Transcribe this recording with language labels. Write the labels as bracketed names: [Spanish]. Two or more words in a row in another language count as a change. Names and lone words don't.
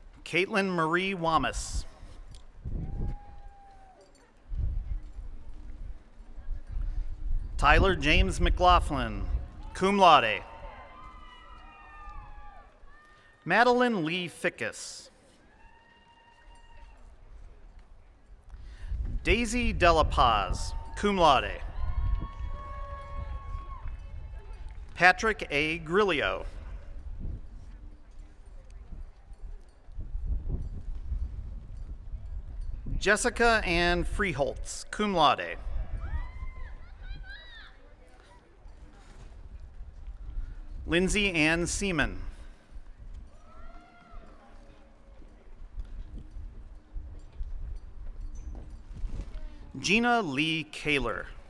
[English] Caitlin Marie Wamas. Tyler James McLaughlin, [Latin] cum laude. [English] Madeline Lee Fickus. Daisy Della Paz, [Latin] cum laude. [English] Patrick A. Grillo. Jessica Ann Freeholtz, [Latin] cum laude. [English] Lindsay Ann Seaman. Gina Lee Kaler.